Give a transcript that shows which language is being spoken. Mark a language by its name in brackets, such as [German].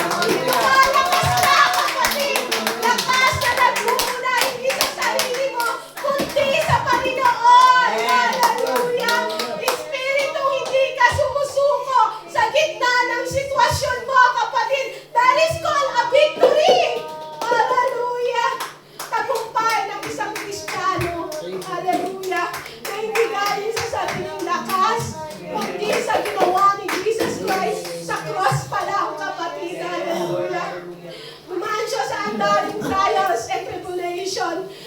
[Filipino] Malakas ka, kapatid. Lakas na nagmumula hindi sa sarili mo, kundi sa Panginoon. Hallelujah! Espiritu, hindi ka sumusuko sa gitna ng sitwasyon mo, kapatid. [English] That is called a victory. Hallelujah! [Filipino] Tagumpay ng isang Kristiyano. Hallelujah! Na hindi galing sa sariling lakas, kundi sa ginawa ni Jesus Christ sa [English] cross [Filipino] pa lang, kapatid. Hallelujah! Dumaan siya sa andaling [English] trials and tribulation.